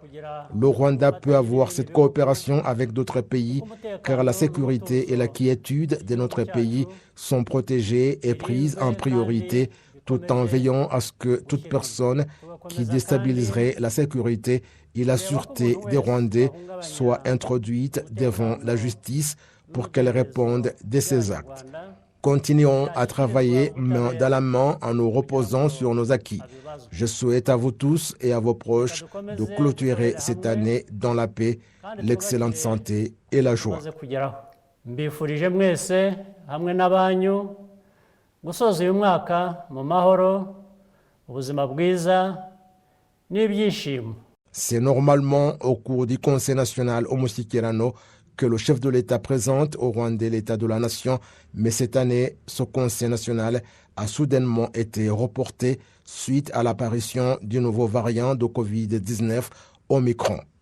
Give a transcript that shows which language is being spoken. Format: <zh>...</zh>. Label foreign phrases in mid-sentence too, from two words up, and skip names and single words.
<fr>Le Rwanda peut avoir cette coopération avec d'autres pays car la sécurité et la quiétude de notre pays sont protégées et prises en priorité tout en veillant à ce que toute personne qui déstabiliserait la sécurité et la sûreté des Rwandais soit introduite devant la justice pour qu'elle réponde de ses actes. Continuons à travailler main dans la main en nous reposant sur nos acquis. Je souhaite à vous tous et à vos proches de clôturer cette année dans la paix, l'excellente santé et la joie.</fr> <rw>Mbifurije mwese hamwe n'abanyu gusoza uyu mwaka mu mahoro, ubuzima bwiza n'ibyishimo.</rw> <fr>C'est normalement au cours du Conseil national Omushikirano que le chef de l'État présente au Rwanda l'état de la nation, mais cette année, ce Conseil national a soudainement été reporté suite à l'apparition du nouveau variant de Covid-19, Omicron.</fr>